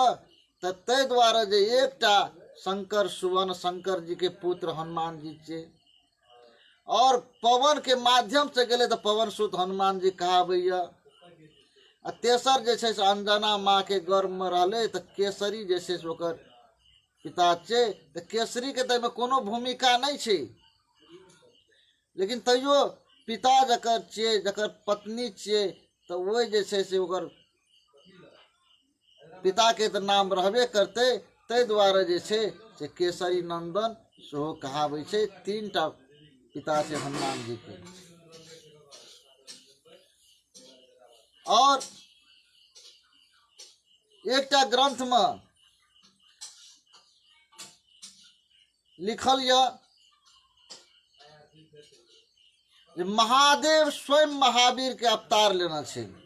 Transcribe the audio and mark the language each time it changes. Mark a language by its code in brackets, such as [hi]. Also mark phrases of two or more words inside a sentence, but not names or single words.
[mai] तो ते द्वारा जे एकटा शंकर सुवन शंकर जी के पुत्र हनुमान जी छे और पवन के माध्यम से गेले तो पवन सुत हनुमान जी कहावैया। आ तेसर जे छे से अंजना माँ के गर्भ में रहले तो केसरी जे छे से ओकर पिता छे। तो केसरी के तो कोनो भूमिका नहीं छे, लेकिन तैयो पिता जकर छे जकर पत्नी छे तो वो जे छे से ओकर पिता के तो नाम रहबे करते। ते द्वारा जे छे से केसरी नंदन सेहो कहावे छे। तीन टा पिता से हनुमान जी के। और एकटा ग्रंथ में लिखल या महादेव स्वयं महावीर के अवतार लेना छे।